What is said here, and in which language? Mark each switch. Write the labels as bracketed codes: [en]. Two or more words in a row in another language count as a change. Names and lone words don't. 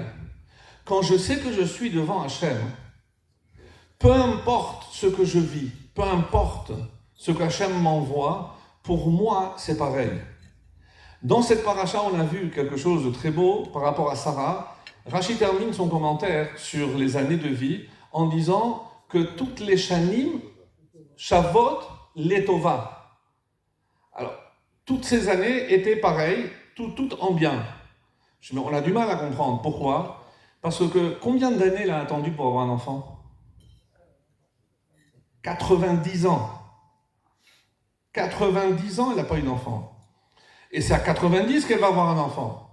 [fr] Quand je sais que je suis devant Hachem, peu importe ce que je vis, peu importe ce qu'Hachem m'envoie, pour moi, c'est pareil. Dans cette paracha, on a vu quelque chose de très beau par rapport à Sarah. Rashi termine son commentaire sur les années de vie en disant que toutes les [he] שנים, שבות, לטובה. [fr] Alors, toutes ces années étaient pareilles, toutes en bien. On a du mal à comprendre. Pourquoi? Parce que combien d'années il a attendu pour avoir un enfant? 90 ans. 90 ans, elle n'a pas eu d'enfant. Et c'est à 90 qu'elle va avoir un enfant.